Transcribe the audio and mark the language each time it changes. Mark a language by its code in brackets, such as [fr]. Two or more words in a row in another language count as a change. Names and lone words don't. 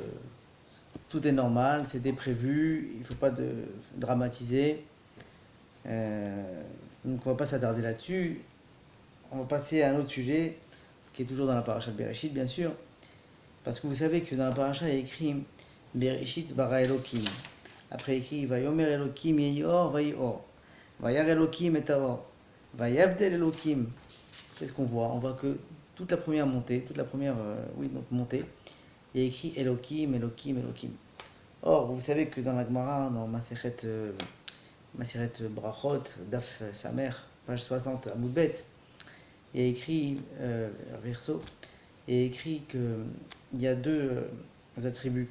[fr] Tout est normal, c'était prévu, il ne faut pas dramatiser. Donc, on ne va pas s'attarder là-dessus. On va passer à un autre sujet qui est toujours dans la paracha de Bereshit, bien sûr. Parce que vous savez que dans la paracha, il y a écrit [he] Bereshit bara Elokim. [fr] Après écrit [he] ויאמר אלוקים יהי אור ויהי אור. וירא אלוקים את אור. ויבדל אלוקים. [fr] Qu'est-ce qu'on voit? On voit que toute la première montée, montée, il y a écrit Elokim, Elokim, Elokim. Or, vous savez que dans la Gemara, dans Maseret Brachot, [he] Daf Samer, [fr] page 60 à Moudbet, il y a écrit, verso, il y a écrit qu'il y a deux attributs.